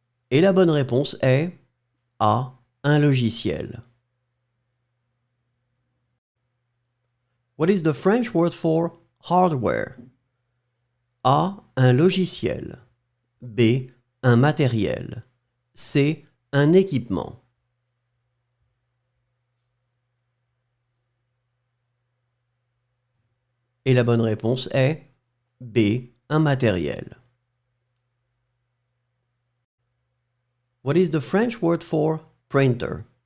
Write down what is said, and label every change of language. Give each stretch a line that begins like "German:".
French: Et la bonne réponse est A. Un logiciel.
English: What is the French word for hardware?
French: A. Un logiciel. B. Un matériel. C. Un équipement. Et la bonne réponse est B. Un matériel.
English: What is the French word for printer?